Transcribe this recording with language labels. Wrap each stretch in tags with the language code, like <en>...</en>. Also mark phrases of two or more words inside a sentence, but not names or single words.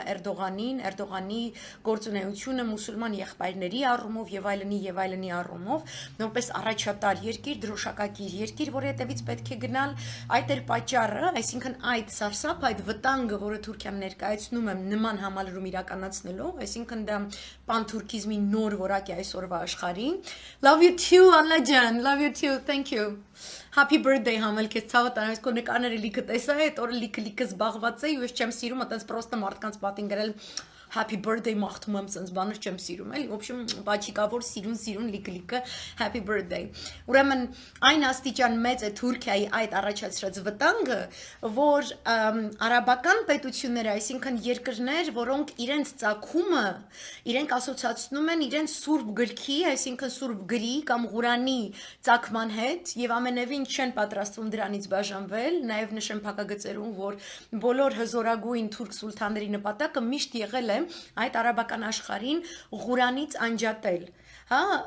<hy>Էրդողանի գործունեությունը մուսուլման եղբայրների առումով եւ այլնի առումով, որպես առաջատար երկիր, դրոշակակիր երկիր, որի հետևից պետք է գնալ, այդ էր պատճառը, այսինքն այդ սարսափ, այդ վտանգը, որը Թուրքիան ներկայացնում է նման համալրում իրականացնելով, այսինքն դա պանթուրքիզմի նոր որակ է այսօրվա աշխարհին։</hy> <en>Love you too, Anna ջան, love you too, thank you. Happy birthday</en> <hy>համել քեզ ցավը տանես քո նկարները լիքը տեսա, այդ օրը լիքը զբաղված էի, ու ես չեմ սիրում այտենց պրոստը մարդկանց պատին գրել</hy> <en>Happy birthday</en> <hy>մաղթում եմ ցենց բաներ չեմ սիրում էլի,</hy> <ru>в общем,</ru> <hy>բաչիկավոր սիրուն լիքը</hy> <en>happy birthday։</en> <hy>Ուրեմն այն աստիճան մեծ է Թուրքիայի այդ առաջացրած վտանգը, որ արաբական պետությունները, այսինքն երկրներ, որոնք իրենց ցակումը, իրենք ասոցացնում են իրենց սուրբ գրքի, այսինքն սուրբ գրի կամ Ղուրանի ցակման հետ եւ ամենևին չեն պատրաստվում դրանից բաժանվել, նաեւ նշեմ փակագծերում, որ բոլոր հզորագույն թուրք սուլթանների նպատակը միշտ եղել է այդ արաբական աշխարհին Ղուրանից անջատել, հա,</hy>